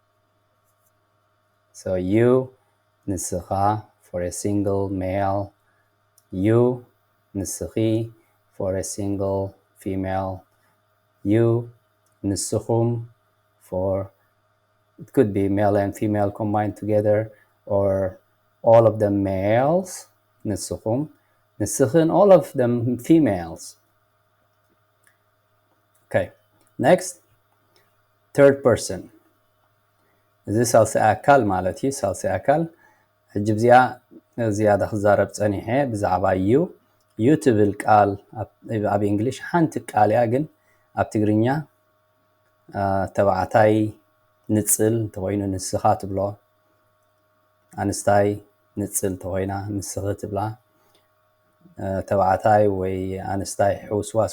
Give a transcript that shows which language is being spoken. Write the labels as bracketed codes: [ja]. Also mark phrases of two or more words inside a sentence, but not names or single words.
[en] So you, ንስኻ, for a single male. You, ንስኺ, for a single female. You, ንስኹም, for, it could be male and female combined together, or all of them males, [ti] ንስኹም, ንስኽን, [en] all of them females. Okay, next, third person. [ti] እዚ ሳልሳይ ኣካል ማለት እዩ። ሳልሳይ ኣካል ሕጂ ብዚኣ ዝያዳ ክዛረብ ፀኒሐ ብዛዕባ ዩ ዩ ትብል ቃል ኣብ እንግሊሽ ሓንቲ ቃል እያ፣ ግን ኣብ ትግርኛ ተባዕታይ ንፅል እንተኮይኑ ንስኻ ትብሎ፣ ኣንስታይ ንፅል እንተኮይና ንስኺ ትብላ፣ ተባዕታይ ወይ ኣንስታይ ሕውስዋስ